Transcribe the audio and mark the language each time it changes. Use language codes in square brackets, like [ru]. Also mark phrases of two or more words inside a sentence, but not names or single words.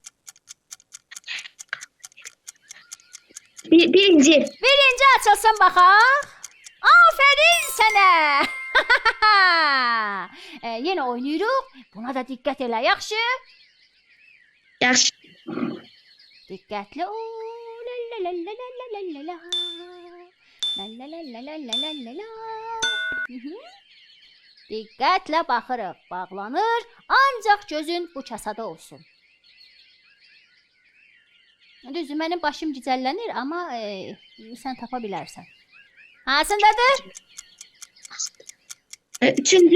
[az] Birinci. Birinci açılsın baxaq. Aferin sənə. Yenə oynayırıq. Buna da diqqət elə, yaxşı? Yaxşı. Diqqətli ol. La la la la la la la la. La la la la la la la la la. Diqqətlə baxırıq. Bağlanır. Ancaq gözün bu kasada olsun. Düzdür, mənim başım gicəllənir, amma sən tapa bilərsən. Hansındadır? Üçüncü.